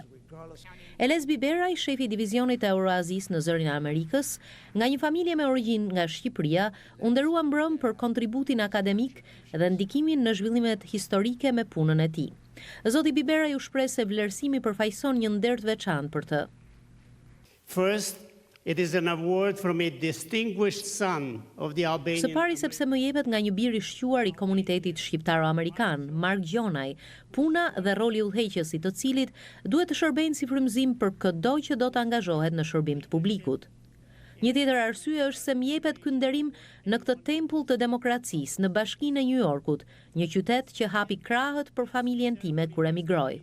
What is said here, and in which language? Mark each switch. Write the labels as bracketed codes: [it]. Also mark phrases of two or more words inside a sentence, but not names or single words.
[sq] Eles Biberaj, shefi i divizionit e Euroazis në Zërin e Amerikës, nga një familje me origjinë nga Shqipëria, u nderua mbrëm për kontributin akademik dhe ndikimin në zhvillimet historike me punën e tij. Zoti Biberaj u shpreh se vlerësimi përfaqëson një nder të veçantë për të. [en] First, it is an award from a distinguished son of the Albanian. [sq] Së pari sepse më jepet nga një bir i shquar i komunitetit shqiptaro-amerikan, Mark Gjonaj, puna dhe roli udhëheqës i të cilit duhet të shërbejnë si frymëzim për çdo që do të angazhohet në shërbim të publikut. Një tjetër arsye është se më jepet ky nderim në këtë tempull të demokracisë në Bashkinë e New Yorkut, një qytet që hapi krahët për familjen time kur emigroi.